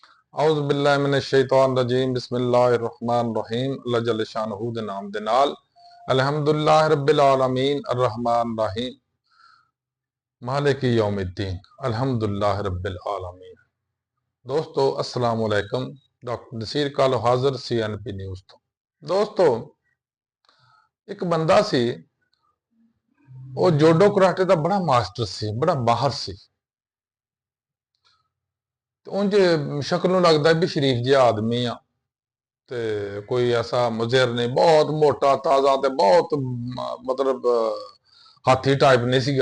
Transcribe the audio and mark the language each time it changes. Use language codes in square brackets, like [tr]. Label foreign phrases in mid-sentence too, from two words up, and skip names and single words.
[ar] أعوذ بالله من الشيطان الرجيم بسم الله الرحمن الرحيم الله جل شانه [pa] دے نام دے نال [ar] الحمد لله رب العالمين الرحمن الرحيم مالك يوم الدين الحمد لله رب العالمين. [pa] दोस्तों [ar] السلام عليكم. [pa] ڈاکٹر نصیر کالو حاضر CNP نیوز تو. دوستو اک بندہ سی او جوڈو کراٹے دا بڑا ماسٹر سی، بڑا ماہر سی. انج شکلوں لگدا بھی شریف جیہا آدمی آ تے کوئی ایسا موذر نہیں، بہت موٹا تازہ تے بہت مطلب ہاتھی ٹائپ نہیں سیگا.